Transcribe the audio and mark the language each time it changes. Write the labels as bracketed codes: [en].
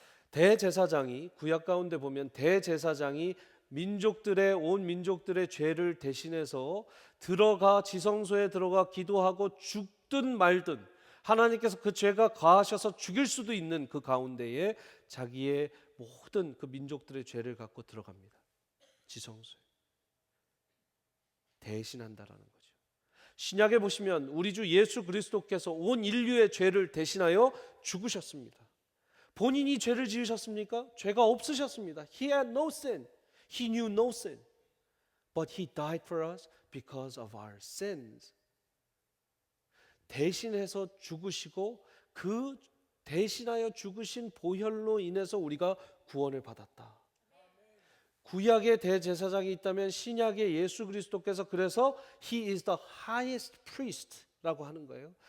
[ko] 대제사장이, 구약 가운데 보면 대제사장이 온 민족들의 죄를 대신해서 들어가 지성소에 들어가 기도하고 죽든 말든 하나님께서 그 죄가 가하셔서 죽일 수도 있는 그 가운데에 자기의 모든 그 민족들의 죄를 갖고 들어갑니다. 지성소에 대신한다라는 거죠. 신약에 보시면 우리 주 예수 그리스도께서 온 인류의 죄를 대신하여 죽으셨습니다. 본인이 죄를 지으셨습니까? 죄가 없으셨습니다. [en] He had no sin. He knew no sin. But he died for us because of our sins. [ko] 대신해서 죽으시고 그 대신하여 죽으신 보혈로 인해서 우리가 구원을 받았다. 구약의 대제사장이 있다면 신약의 예수 그리스도께서 그래서 [en] He is the highest priest [ko] 라고 하는 거예요.